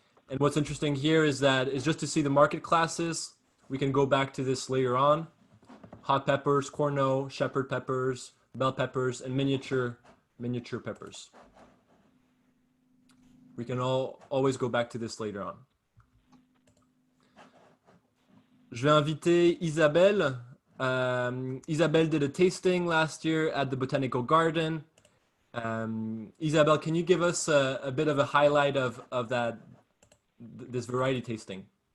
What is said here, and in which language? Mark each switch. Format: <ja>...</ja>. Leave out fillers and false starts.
<en>And what's interesting here is just to see the market classes. We can go back to this later on. Hot peppers, corno, shepherd peppers, bell peppers, and miniature peppers. We can always go back to this later on.</en> <fr>Je vais inviter Isabelle.</fr> <en>Isabelle did a tasting last year at the Botanical Garden. Isabelle, can you give us a bit of a highlight of this variety tasting?</en>